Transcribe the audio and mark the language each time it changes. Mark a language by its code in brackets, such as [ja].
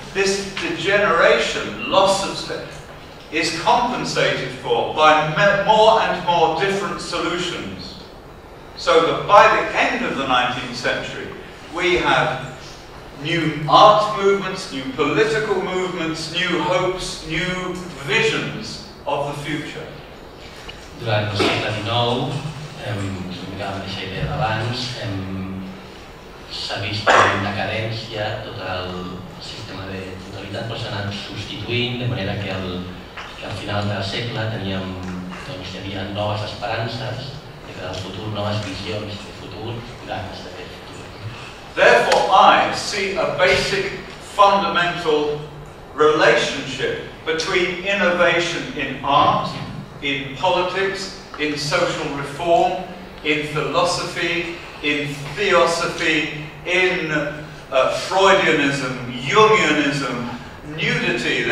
[en] This degeneration, loss of spirit, is compensated for by more and more different solutions. So that by the end of the 19th century, we have new art movements, new political movements, new hopes, new visions of the future. [ca] Durant el segle XIX, la mateixa idea d'abans, s'ha vist en decadència tot el sistema de totalitat, però s'ha anat substituint, de manera que al final del segle hi havia noves esperances, del futur, noves visions de futur, ganes d'aquest futur. [en] Therefore, I see a basic, fundamental relationship between innovation in art, in politics, in social reform, in philosophy, in theosophy, in Freudianism, Jungianism, nudity.